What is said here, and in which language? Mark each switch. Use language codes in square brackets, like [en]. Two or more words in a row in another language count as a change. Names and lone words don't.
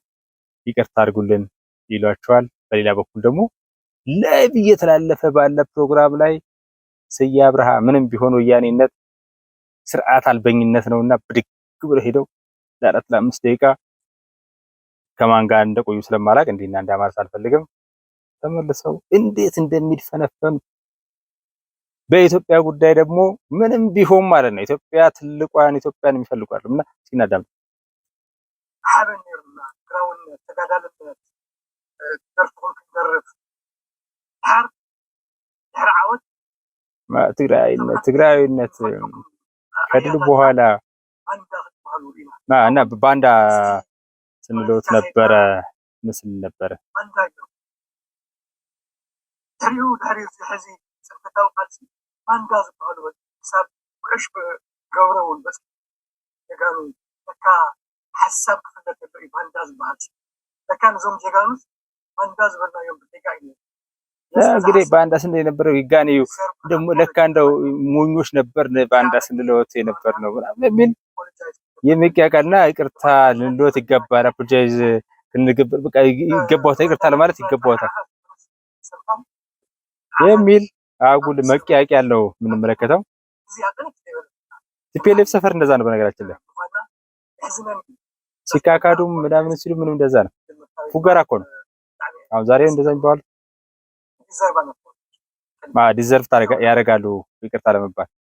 [am] ይቅርታ አድርጉልን ይሏቸዋል። በሌላ በኩል ደግሞ ላይቭ እየተላለፈ ባለ ፕሮግራም ላይ ስዬ አብርሃ ምንም ቢሆን ወያኔነት ስርዓት አልበኝነት ነውና ብድግ ብለው ሄደው ለአራት ለአምስት ደቂቃ ከማን ጋር እንደቆዩ ስለማላቅ እንዲና እንዳማርስ አልፈልግም። ተመልሰው እንዴት እንደሚድፈነፈኑ በኢትዮጵያ ጉዳይ ደግሞ ምንም ቢሆን ማለት ነው ኢትዮጵያ ትልቋን ኢትዮጵያን የሚፈልጓሉ እና ሲናዳም [ti] ሓበኒርና ትግራውነት ተጋዳልነት ትደርፍኩም ክንደርፍ ድሕሪ ዓወት [am] ትግራዊነት ከድል በኋላ እና ባንዳ ስንሎት ነበረ ምስል ነበረ። [ti] ሕዚ ፅንፈታዊ ቃልሲ ባንዳ ዝበሃሉ ሰብ ውዕሽ ገብረውን በስ ጀጋኑ ለካ ሓሳብ ክፍለት ነበረ ባንዳ ዝበሃል ለካ ነዞም ጀጋኑስ ባንዳ ዝበልናዮም ብደጋ እዩ [am] እንግዲህ ባንዳ ስንል የነበረው ይጋኔ ደግሞ ለካ እንደው ሞኞች ነበር ባንዳ ስንሎት የነበር ነው በሚል የሚያቃልና ይቅርታ ልንሎት ይገባል። አፕሮጃይዝ እንግበር በቃ ይገባውታል ይቅርታ ለማለት ይገባውታል የሚል አጉል መቂያቂ ያለው የምንመለከተው ቲፒኤልኤፍ ሰፈር እንደዛ ነው። በነገራችን ላይ ሲካካዱም ምናምን ሲሉ ምንም እንደዛ ነው። ፉገራ እኮ ነው። አሁን ዛሬ እንደዛ ይባላል። ዲዘርቭ ያደርጋሉ ይቅርታ ለመባል።